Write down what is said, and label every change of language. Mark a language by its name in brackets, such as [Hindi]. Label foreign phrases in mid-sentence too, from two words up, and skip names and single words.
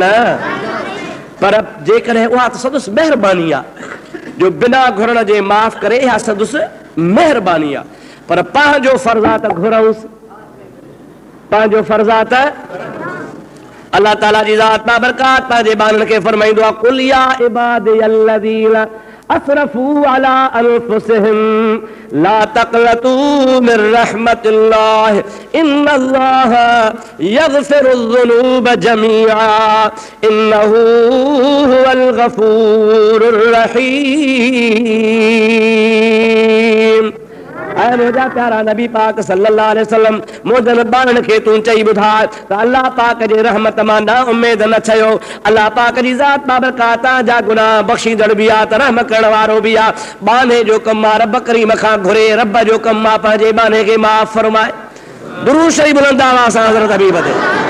[Sindhi] पर जेकॾहिं उहा त संदसि महिरबानी आहे जो बिना घुरण जे माफ़ करे इहा संदसि महिरबानी आहे पर पंहिंजो फर्ज़ आहे त घुरूंसि पंहिंजो फर्ज़ आहे त अल्लाह ताला जी ज़ात बाबरकात पंहिंजे ॿारनि खे फरमाईंदो आहे [Arabic] قل يا عبادي الذين أسرفوا على أنفسهم لا تقنطوا من رحمة الله إن الله يغفر الذنوب جميعا إنه هو الغفور [Sindhi] रहीम ऐं मुंहिंजा प्यारा नबी पाक [Arabic] صلى الله عليه وسلم [Sindhi] मुंहिंजनि ॿारनि खे तूं चई ॿुधाए त अल्लाह पाक जे रहमत मां न उमेद न छयो अल्लाह पाक जी ज़ात बाबरकात जा गुनाह बख़्शींदड़ बि आहे त रहम करण वारो बि आहे बाने जो कमु आहे रब करीम खां घुरे रब जो कमु आहे पंहिंजे बाने खे माफ़ फरमाए दुरूद शरीफ़ बुलंद आवाज़ सां हज़रत हबीब ते